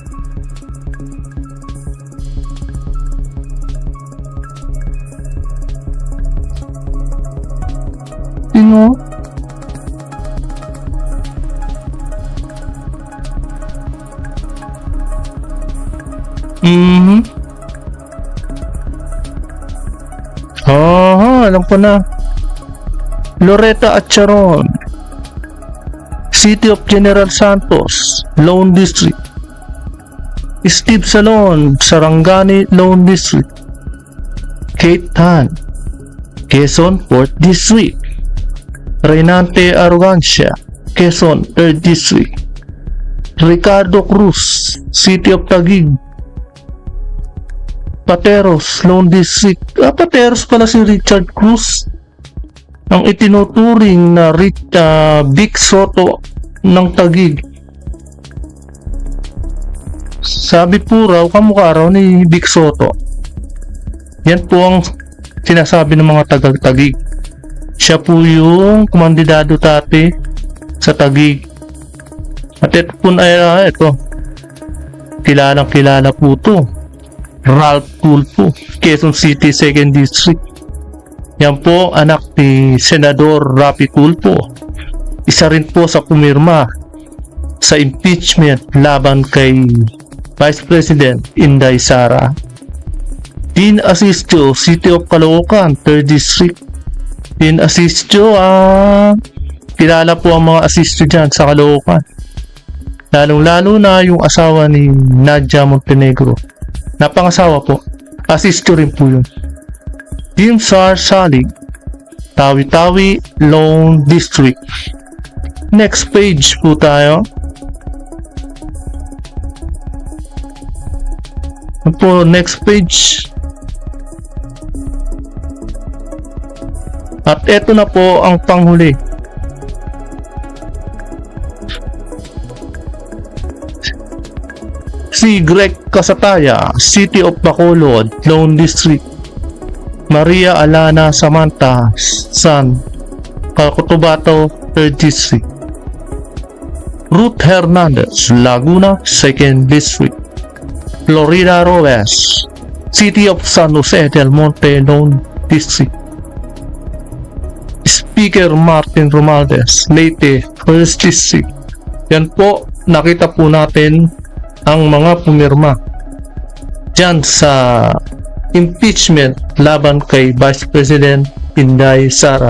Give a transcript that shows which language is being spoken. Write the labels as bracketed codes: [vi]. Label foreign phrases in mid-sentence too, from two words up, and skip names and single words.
[tl] Sino? Alam ko na. Loretta Acharon, City of General Santos, Lone District. Steve Salon, Sarangani, Lone District. Kate Tan, Quezon, 4th District. Reynante Arrogancia, Quezon, 3rd District. Ricardo Cruz, City of Taguig. Pateros, Lone District. Pateros pala si Richard Cruz, ang itinuturing na Big Soto ng Taguig. Sabi po raw, kamukha raw ni Vic Soto. Yan po ang sinasabi ng mga taga-Taguig. Siya po yung kumandidado dati sa Taguig. At ito po ay kilalang kilala po to. Ralph Tulfo, Quezon City 2nd District. Yan po anak ni Senador Rapi Tulfo. Isa rin po sa pumirma sa impeachment laban kay Vice President Inday Sara. Dean Asistio, City of Caloocan, 3rd District. Dean Asistio, kilala po ang mga Asistio dyan sa Caloocan. Lalong-lalo na yung asawa ni Nadia Montenegro. Napangasawa po. Asistio rin po yun. Dean Sar Salig, Tawi-Tawi, Lone District. [en] Next page [tl] po tayo. Po, [en] next page. [tl] At eto na po ang panghuli. Si Greg Casataya, City of Bacolod, Lone District. Maria Alana Samantha San, Cotabato, 3rd District. Ruth Hernandez, Laguna, 2nd District. Florida Robles, City of San Jose del Monte, Lone District. Speaker Martin Romualdez, Leyte, 1st District. Yan po, nakita po natin ang mga pumirma dyan sa impeachment laban kay Vice President Inday Sara.